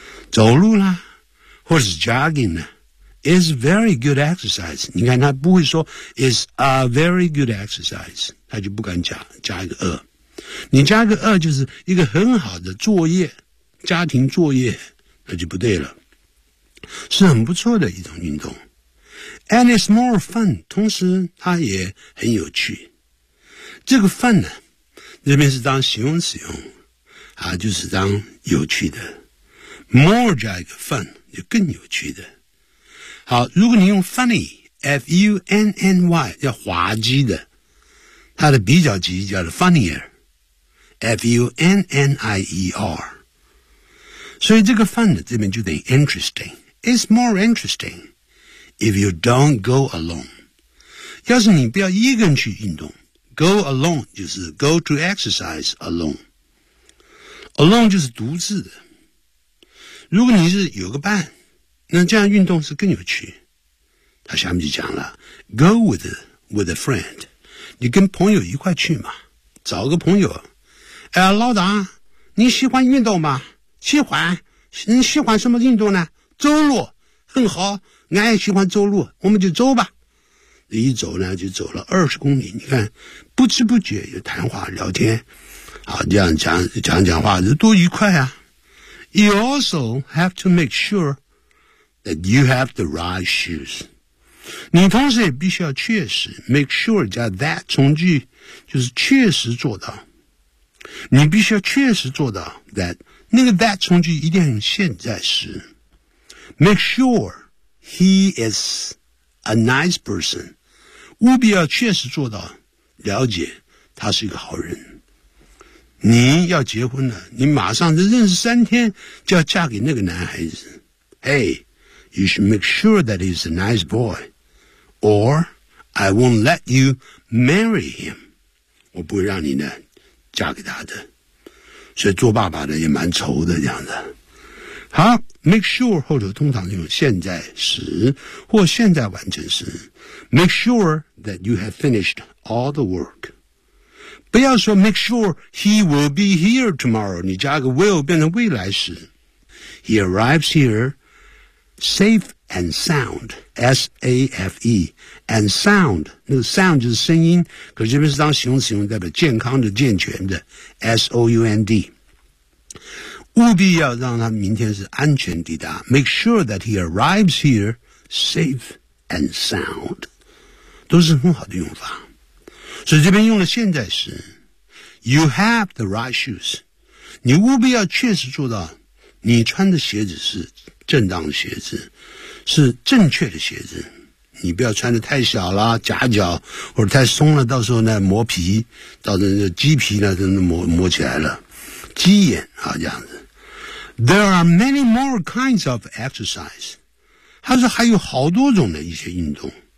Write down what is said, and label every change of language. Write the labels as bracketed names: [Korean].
[Chinese] 走路啦或者是 jogging 呢 [English] is very good exercise. [Chinese] 你看他不会说 [English] is a very good exercise, [Chinese] 他就不敢加一个二。你加个二就是一个很好的作业家庭作业。那就不对了，是很不错的一种运动 ， [English] and it's more fun。 [Chinese] 同时，它也很有趣。这个 fun 呢，这边是当形容词用，啊，就是当有趣的。 More 加一个 fun 就更有趣的。好，如果你用 funny，F-U-N-N-Y 叫滑稽的，它的比较级叫 funnier，F-U-N-N-I-E-R。所以这个 fun 这边就等于 interesting. [English] It's more interesting if you don't go alone. [Chinese] 要是你不要一个人去运动 go alone 就是 go to exercise alone. Alone 就是独自的。如果你是有个伴那这样运动是更有趣。他下面就讲了 go with a friend. 你跟朋友一块去嘛找个朋友。哎，老大你喜欢运动吗喜欢你喜欢什么运动呢走路很好俺也喜欢走路我们就走吧。一走呢就走了二十公里你看不知不觉有谈话聊天好这样讲话就多愉快啊。 [English] You also have to make sure that you have the right shoes. [Chinese] 你同时也必须要确实 make sure 加 that 从句就是确实做到。你必须要确实做到 that那个 that 从句一定要现在时 [English] make sure he is a nice person [Chinese] 务必要确实做到了解他是一个好人你要结婚了你马上就认识三天就要嫁给那个男孩子 [English] Hey, you should make sure that he's a nice boy or I won't let you marry him [Chinese] 我不会让你呢嫁给他的所以做爸爸的也蛮愁的这样的。好 ,make sure, 后头通常用现在时或现在完成时。 [English] make sure that you have finished all the work. [Chinese] 不要说 [English] make sure he will be here tomorrow, [Chinese] 你加个 will 变成未来时。 [English] he arrives here safe and sound, [Chinese] S-A-F-E, and sound, 那个 sound 就是声音可是这边是当形容词用代表健康的健全的 S-O-U-N-D 务必要让他明天是安全抵达。 [English] Make sure that he arrives here safe and sound. [Chinese] 都是很好的用法。所以这边用的现在时 [English] You have the right shoes. [Chinese] 你务必要确实做到你穿的鞋子是正当的鞋子，是正确的鞋子。你不要穿得太小了，夹脚，或者太松了，到时候呢磨皮，到时候鸡皮呢真的磨起来了，鸡眼啊，这样子。 [English] There are many more kinds of exercise. [Chinese] 它是还有好多种的一些运动。